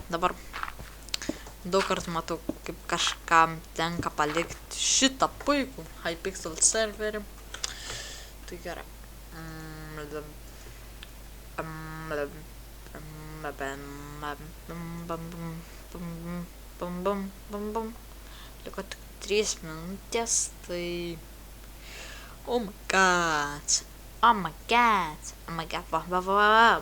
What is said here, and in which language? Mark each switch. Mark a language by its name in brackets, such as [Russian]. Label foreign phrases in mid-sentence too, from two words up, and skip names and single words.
[Lithuanian] Dabar daug kartų matau, kaip kažkam tenka palikti šitą puikų Hypixel serverį. Tai gerai. Liko tik 3 minutės, tai... [English] Oh my god. Oh my god. Oh my god. [Lithuanian] Va.